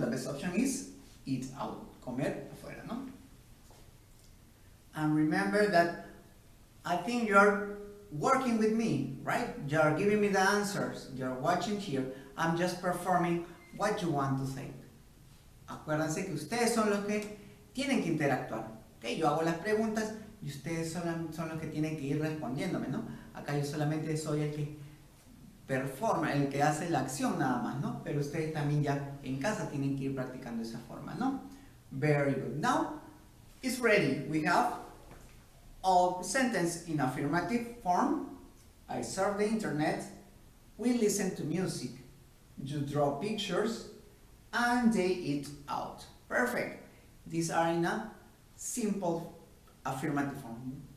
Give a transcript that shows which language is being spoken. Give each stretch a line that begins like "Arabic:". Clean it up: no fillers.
English: The best option is eat out.
Spanish: Comer afuera, no?
English: And remember that I think you're working with me, right? You're giving me the answers. You're watching here. I'm just performing what you want to say.
Spanish: Acuérdense que ustedes son los que tienen que interactuar. ¿Okay? Yo hago las preguntas y ustedes son los que tienen que ir respondiéndome, ¿no? Acá yo solamente soy el que performa, el que hace la acción nada más, ¿no? Pero ustedes también ya en casa tienen que ir practicando esa forma, ¿no?
English: Very good. Now, it's ready. We have all sentence in affirmative form. I surf the internet. We listen to music. You draw pictures. And they eat out. Perfect. These are in a simple affirmative form.